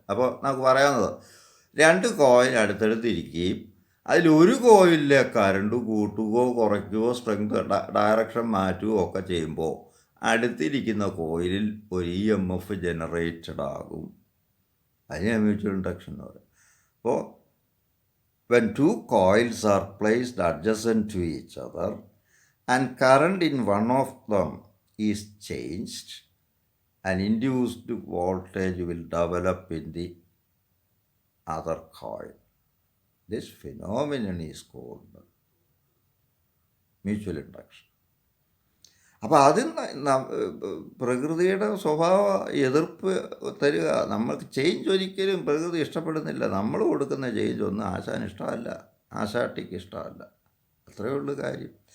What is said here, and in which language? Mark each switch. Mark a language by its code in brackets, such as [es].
[ml] അപ്പോൾ നമുക്ക് പറയാവുന്നത്, രണ്ട് കോയിൽ അടുത്തടുത്തിരിക്കുകയും അതിലൊരു കോയിലിലെ കറണ്ട് കൂട്ടുകയോ കുറയ്ക്കുകയോ സ്ട്രെങ്ത് ഡയറക്ഷൻ മാറ്റുകയോ ഒക്കെ ചെയ്യുമ്പോൾ അടുത്തിരിക്കുന്ന കോയിലിൽ ഒരു EMF ജനറേറ്റഡ് ആകും. അതിനെ മ്യൂച്വൽ ഇൻഡക്ഷൻ എന്ന് പറയും. [en] അപ്പോൾ when two coils are placed adjacent to each other and current in one of them is changed, an induced voltage will develop in the other coil. This phenomenon is called mutual induction. [ml] അപ്പോൾ അതിൽ പ്രകൃതിയുടെ സ്വഭാവ എതിർപ്പ് തരിക. നമ്മൾക്ക് change ഒരിക്കലും പ്രകൃതി ഇഷ്ടപ്പെടുന്നില്ല. നമ്മൾ കൊടുക്കുന്ന ചേഞ്ച് ഒന്നും ആശാന് ഇഷ്ടമല്ല, ആശാട്ടിക്ക് ഇഷ്ടമല്ല. അത്രയേ ഉള്ളൂ കാര്യം.